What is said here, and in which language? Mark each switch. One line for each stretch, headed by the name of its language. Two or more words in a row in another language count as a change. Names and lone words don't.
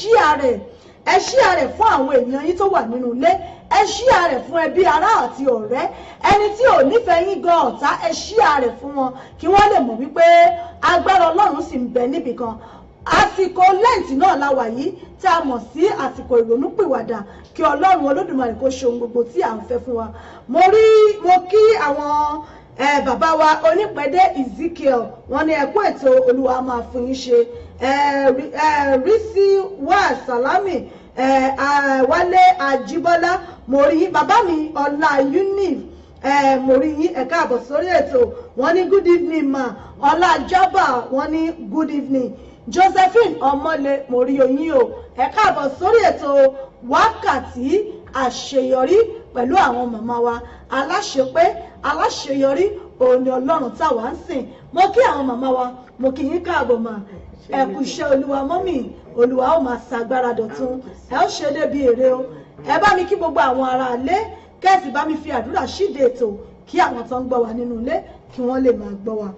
Yoruba: ẹ ṣíà rẹ̀ fún àwọn èèyàn yín tó wà nínú ilé ẹ ṣíà rẹ̀ fún ẹbí ará àti ọ̀rẹ́ ẹni tí ò nífẹ̀ẹ́ yín gan ọ̀tá ẹ ṣíà rẹ̀ fún wọn kí wọ́n lè mọ̀ wípé agbára Ọlọ́run sì ń bẹ níbì kan àsìkò lẹ́ǹtì náà la wà yìí tí a mọ̀ sí àsìkò ìrònúpìwàdà kí Ọlọ́run Olódùmarè kó ṣe ohun gbogbo tí à ń fẹ́ fún wa mo kí àwọn bàbá wa onípẹ̀dé Ezekiel wọ́n ní ẹ̀kú ètò Olúwa máa fún yín ṣe Rísí wá Sàlámì Wálé Àjíbọ́lá mo rí yín bàbá mi Ọlá Unif mo rí yín ẹ káàbọ̀ sórí ètò wọ́n ní
English: good evening ma
Yoruba: Ọlá Jábà wọ́n ní
English: good evening
Yoruba: Josephine Ọmọlé mo rí yín o ẹ káàbọ̀ sórí ètò wákàtí àṣeyọrí pẹ̀lú àwọn màmá wa aláṣepé aláṣeyọrí òun ni Ọlọ́run táwa ń sìn mo kí àwọn màmá wa mo kí yín káàbọ̀ mà ẹ kú iṣẹ́ Olúwa mọ́mì Olúwa ó máa ṣàgbára dọ̀tun ẹ ó ṣe débi èrè o ẹ bá mi kí gbogbo àwọn ará ilé kẹ́sì bá mi fi àdúrà ṣíde ètò kí àwọn tó ń gbọ́ wa nínú ilé kí wọ́n lè máa gbọ́ wa.